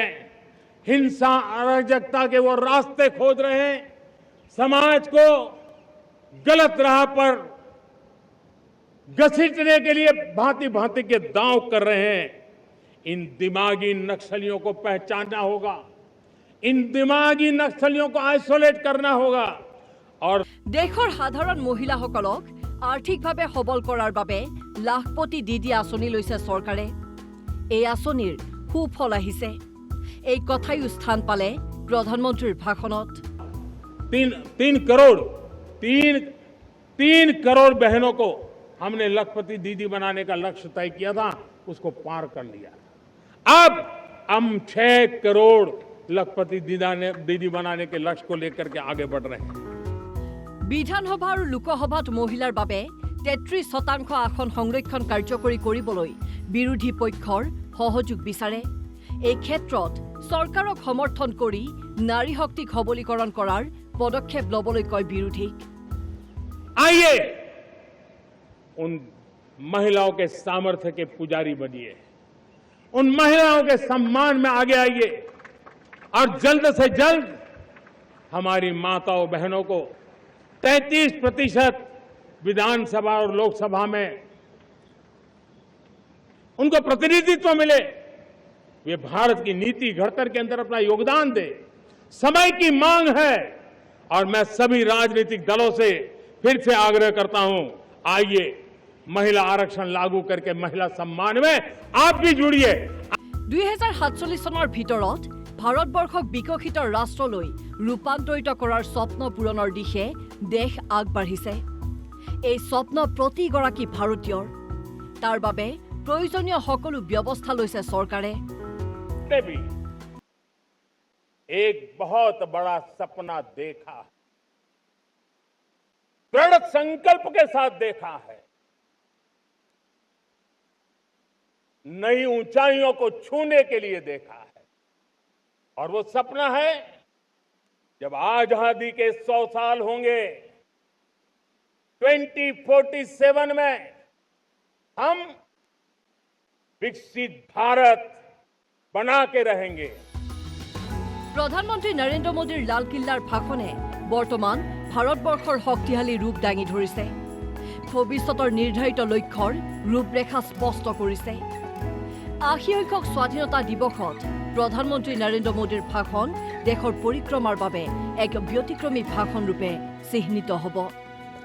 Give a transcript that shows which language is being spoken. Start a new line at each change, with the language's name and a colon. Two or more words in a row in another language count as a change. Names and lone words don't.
Hindi: हिंसा अराजकता के वो रास्ते खोज रहे हैं, समाज को गलत राह पर घसीटने के लिए भांति भांति के दांव कर रहे हैं। इन दिमागी नक्सलियों को पहचानना होगा, इन दिमागी नक्सलियों को आइसोलेट करना होगा। और
Assamese: দেশৰ সাধাৰণ महिलाসকলক आर्थिकভাৱে सबल কৰাৰ বাবে লাখপতি দিদি আঁচনি লৈছে চৰকাৰে। এই আঁচনিৰ সুফল আহিছে, এই কথাই স্থান পালে প্ৰধানমন্ত্ৰী ভাষণত।
Hindi: 3 करोड़ बहनों को हमने लखपति दीदी बनाने का लक्ष्य तय किया था, उसको पार कर लिया। अब हम 6 करोड़ लखपति दीदी बनाने के लक्ष्य को लेकर के आगे बढ़ रहे हैं।
Assamese: বিধানসভা আৰু লোকসভাত মহিলাৰ বাৰে 33% আসন সংৰক্ষণ কাৰ্যকৰী কৰিবলৈ বিৰোধী পক্ষৰ সহযোগ বিচাৰে। এই ক্ষেত্ৰত চৰকাৰক সমৰ্থন কৰি নাৰী শক্তিক সবলীকৰণ কৰাৰ পদক্ষেপ লবলৈ কয় বিৰোধীক।
Hindi: आइए उन महिलाओं के सामर्थ्य के पुजारी बनिए, उन महिलाओं के सम्मान में आगे आइए और जल्द से जल्द हमारी माताओं बहनों को 33% विधानसभा और लोकसभा में उनको प्रतिनिधित्व मिले। वे भारत की नीति घड़तर के अंदर अपना योगदान दे। समय की मांग है और मैं सभी राजनीतिक दलों से फिर से आग्रह करता हूं, आइए महिला आरक्षण लागू करके महिला सम्मान में आप भी जुड़िए।
Assamese: 2047 চনৰ ভিতৰত ভাৰতবৰ্ষক বিকশিত ৰাষ্ট্ৰলৈ ৰূপান্তৰিত কৰাৰ স্বপ্ন পূৰণৰ দিশে দেশ আগবাঢ়িছে। এই স্বপ্ন প্ৰতিগৰাকী ভাৰতীয়ৰ, তাৰ বাবে প্ৰয়োজনীয় সকলো ব্যৱস্থা লৈছে চৰকাৰে।
Hindi: भी एक बहुत बड़ा सपना देखा, दृढ़ संकल्प के साथ देखा है। नई ऊंचाइयों को छूने के लिए देखा है और वो सपना है जब आजादी के 100 साल होंगे, 2047 में हम विकसित भारत बना के रहेंगे।
Assamese: প্ৰধানমন্ত্ৰী নৰেন্দ্ৰ মোদীৰ লালকিল্লাৰ ভাষণে বৰ্তমান ভাৰতবৰ্ষৰ শক্তিশালী ৰূপ দাঙি ধৰিছে। ভৱিষ্যতৰ নিৰ্ধাৰিত লক্ষ্যৰ ৰূপৰেখা স্পষ্ট কৰিছে। ৮০সংখ্যক স্বাধীনতা দিৱসত প্ৰধানমন্ত্ৰী নৰেন্দ্ৰ মোদীৰ ভাষণ দেশৰ পৰিক্ৰমাৰ বাবে এক ব্যতিক্ৰমী ভাষণ ৰূপে চিহ্নিত হ'ব।